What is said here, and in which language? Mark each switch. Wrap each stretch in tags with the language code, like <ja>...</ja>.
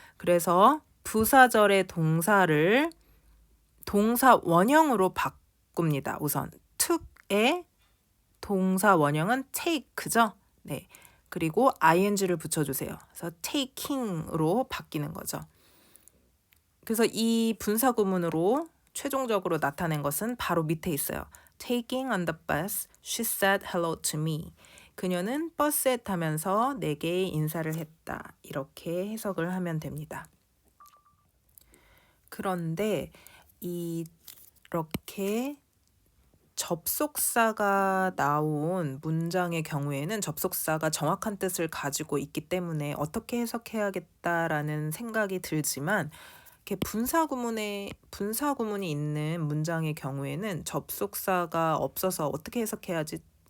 <ko>그래서 부사절의 동사를 동사 원형으로 바꿉니다. 우선 took의 동사 원형은 take죠. 네. 그리고 ing를 붙여주세요. 그래서 taking으로 바뀌는 거죠. 그래서 이 분사 구문으로 최종적으로 나타낸 것은 바로 밑에 있어요.</ko> <en>Taking on the bus, she said hello to me.</en> <ko>그녀는 버스에 타면서 내게 인사를 했다. 이렇게 해석을 하면 됩니다. 그런데 이렇게 접속사가 나온 문장의 경우에는 접속사가 정확한 뜻을 가지고 있기 때문에 어떻게 해석해야겠다라는 생각이 들지만 이렇게 분사 구문이 있는 문장의 경우에는 접속사가 없어서 어떻게 해석해야 되지?</ko>